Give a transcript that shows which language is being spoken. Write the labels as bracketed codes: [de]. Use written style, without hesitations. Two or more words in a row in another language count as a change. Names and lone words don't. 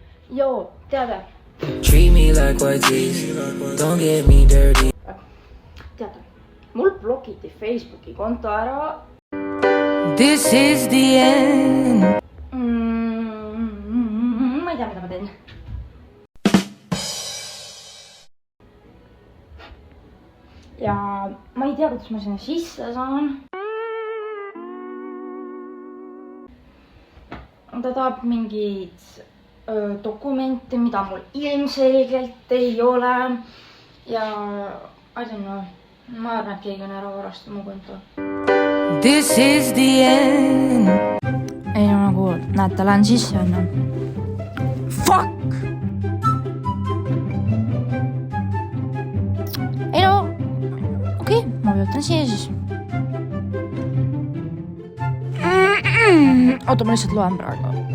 [et] Joo, teate. [en] Treat me like white teeth, don't get me dirty. [et] Teate, mul blokiti Facebooki konto ära. [en] This is the end. [et] Ma ei tea, mida ma teen. Ja ma ei tea, kuidas ma sinna sisse saan. Ta tahab mingit dokumenti, mida mul ilmselgelt ei ole. [en] Ja I don't know. [et] Ma arvan, et keegi on ära varastanud mu konto. [en] This is the end. [et] Ei no nagu, näete, lähen sisse enne. Fuck! Ei no, okei, ma vajutan siia siis. Oota, ma lihtsalt loen praegu.